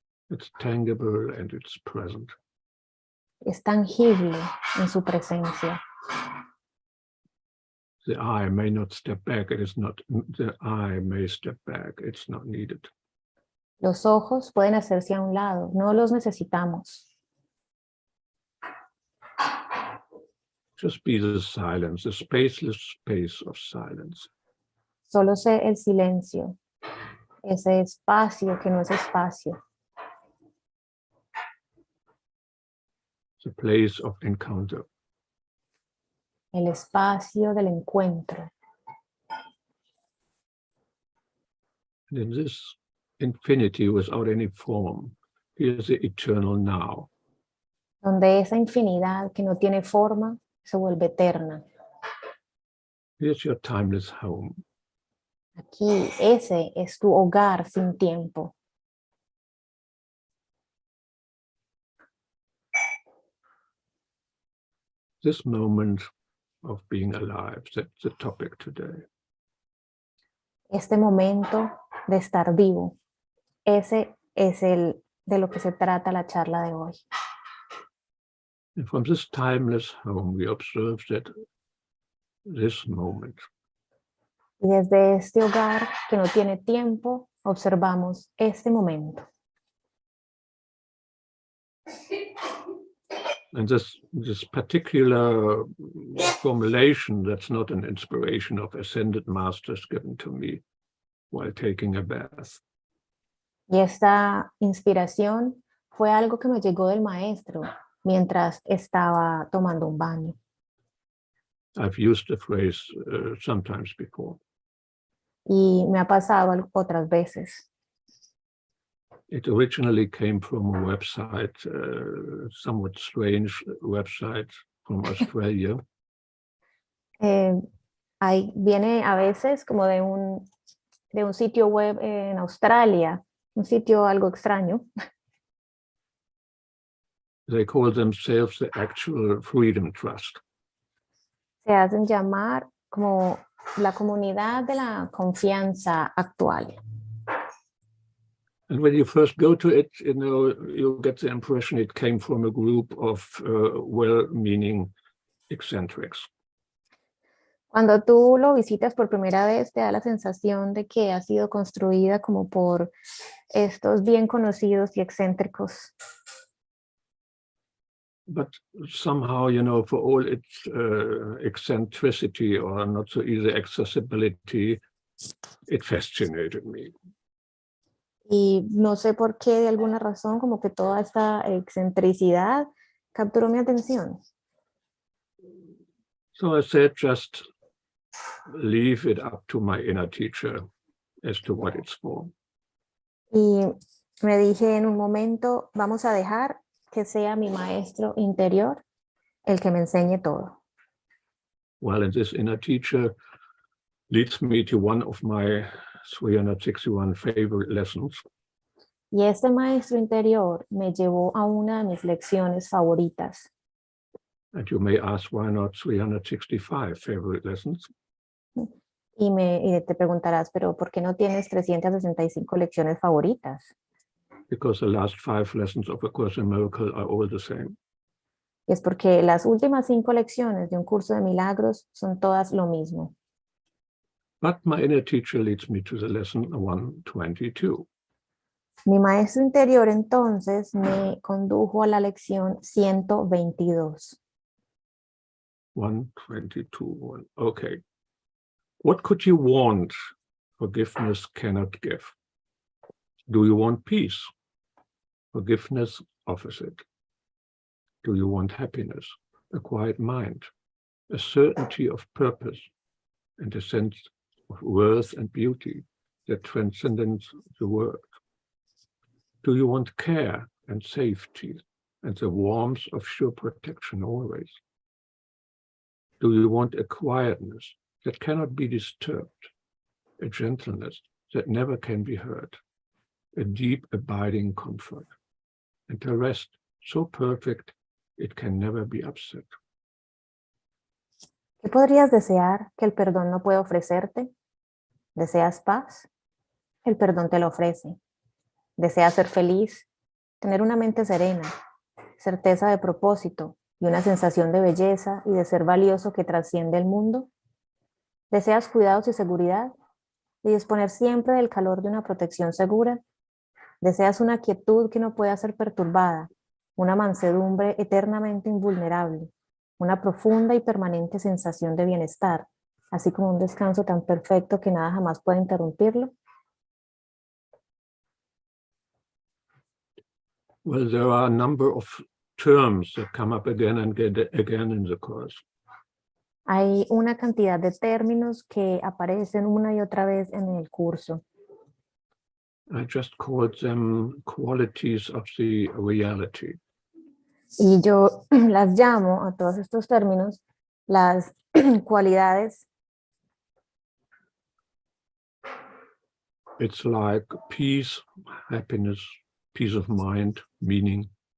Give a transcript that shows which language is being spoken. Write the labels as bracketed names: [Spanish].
[English] It's tangible and it's present. [Spanish] es tangible en su presencia. [English] The I may not step back. It is not, the I may step back. It's not needed. [Spanish] Los ojos pueden hacerse a un lado, no los necesitamos. [English] Just be the silence, the spaceless space of silence. [Spanish] Solo sé el silencio, ese espacio que no es espacio. [English] The place of encounter. [Spanish] El espacio del encuentro. [English] And in this infinity without any form, here's the eternal now. [Spanish] Donde esa infinidad que no tiene forma se vuelve eterna. [English] Here's your timeless home. [Spanish] Aquí, ese es tu hogar sin tiempo. [English] This moment of being alive, that's the topic today. [Spanish] Este momento de estar vivo, ese es el de lo que se trata la charla de hoy. [English] And from this timeless home, we observe that this moment [Spanish] Y desde este hogar que no tiene tiempo, observamos este momento. [English] and this particular formulation, that's not an inspiration of ascended masters given to me while taking a bath. [Spanish] Y esta inspiración fue algo que me llegó del maestro mientras estaba tomando un baño. [English] I've used the phrase sometimes before. [Spanish] Y me ha pasado otras veces. [English] It originally came from a website, somewhat strange website from Australia. [Spanish] Viene a veces como de un sitio web en Australia, un sitio algo extraño. [English] They call themselves the Actual Freedom Trust. [Spanish] Se hacen llamar como la comunidad de la confianza actual. [English] And when you first go to it, you get the impression it came from a group of well-meaning eccentrics. [Spanish] Cuando tú lo visitas por primera vez, te da la sensación de que ha sido construida como por estos bien conocidos y excéntricos. [English] But somehow, for all its eccentricity or not so easy accessibility, it fascinated me. [Spanish] Y no sé por qué, de alguna razón, como que toda esta excentricidad capturó mi atención. [English] So I said, just leave it up to my inner teacher as to what it's for. [Spanish] Y me dije en un momento, vamos a dejar que sea mi maestro interior el que me enseñe todo. [English] Well, and this inner teacher leads me to one of my 361 favorite lessons. [Spanish] Y este maestro interior me llevó a una de mis lecciones favoritas. [English] And you may ask, why not 365 favorite lessons? [Spanish] Y te preguntarás, pero ¿por qué no tienes 365 lecciones favoritas? [English] Because the last 5 lessons of A Course in Miracles are all the same. [Spanish] Es porque las últimas 5 lecciones de Un Curso de Milagros son todas lo mismo. [English] But my inner teacher leads me to the lesson 122. [Spanish] Mi maestro interior entonces me condujo a la lección 122. [English] 122. Okay. What could you want? Forgiveness cannot give. Do you want peace? Forgiveness offers it. Do you want happiness? A quiet mind, a certainty of purpose, and a sense of worth and beauty that transcends the world? Do you want care and safety and the warmth of sure protection always? Do you want a quietness that cannot be disturbed, a gentleness that never can be hurt, a deep abiding comfort, and a rest so perfect it can never be upset? [Spanish] ¿Qué podrías desear que el perdón no puede ofrecerte? ¿Deseas paz? El perdón te lo ofrece. ¿Deseas ser feliz? Tener una mente serena, certeza de propósito y una sensación de belleza y de ser valioso que trasciende el mundo? ¿Deseas cuidados y seguridad y disponer siempre del calor de una protección segura? Deseas una quietud que no pueda ser perturbada, una mansedumbre eternamente invulnerable, una profunda y permanente sensación de bienestar, así como un descanso tan perfecto que nada jamás puede interrumpirlo. [English] Well, there are a number of terms that come up again and again in the course. [Spanish] Hay una cantidad de términos que aparecen una y otra vez en el curso. [English] I just called them qualities of the reality. [Spanish] Y yo las llamo a todos estos términos las cualidades. [English] It's like peace, happiness, peace of mind, meaning.